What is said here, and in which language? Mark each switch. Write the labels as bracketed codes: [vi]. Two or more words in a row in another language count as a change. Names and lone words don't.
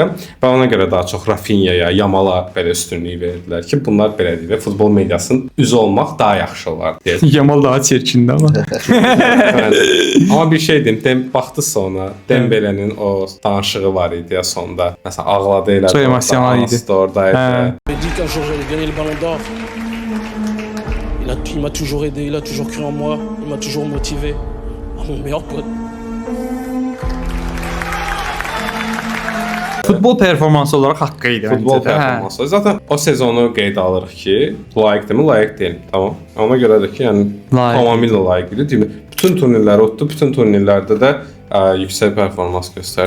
[az] Və ona görə daha çox Rafinha'ya, Yamal'a belə üstünlük verdilər ki, bunlar belədir və futbol mediasının üzü olmaq daha yaxşı olar deyə. Yamal daha çirkindi amma. Amma bir şey deyim, baxdı sonra Dembele'nin o danışığı var idi ya sonda. Məsələn ağladı elə. Çox emosional idi. Oradaydı. [fr] Il dit qu'un jour j'allais gagner le Ballon d'Or. Il m'a toujours aidé, il a toujours cru en moi, il m'a toujours motivé. Mon meilleur pote. [az] Futbol performansı olaraq haqqı idi. Futbol performansı. Zaten o sezonu qeydə alırıq ki, layiqdirmi, layiq deyil. Tamam. Ona görədir ki, yəni tamamilə layiq idi. Bütün turnirləri utdu, bütün turnirlərdə də yüksək performans göstərdi.